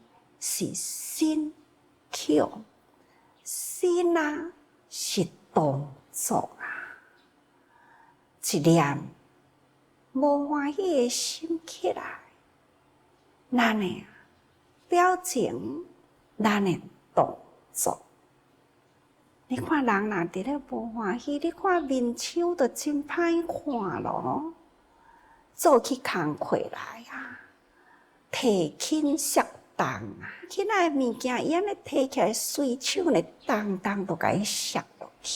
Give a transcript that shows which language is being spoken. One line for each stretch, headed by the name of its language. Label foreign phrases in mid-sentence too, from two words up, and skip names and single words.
Min Nan Chinese: 是心口，心啊是动作啊，一念无欢喜的心起来，咱的表情，咱的动作。你看人若伫咧无欢喜，你看面相就真歹看咯。做起工课来啊，提轻摔重啊，囡仔的物件伊安尼摕起来，随手呢，当当都甲伊摔落去。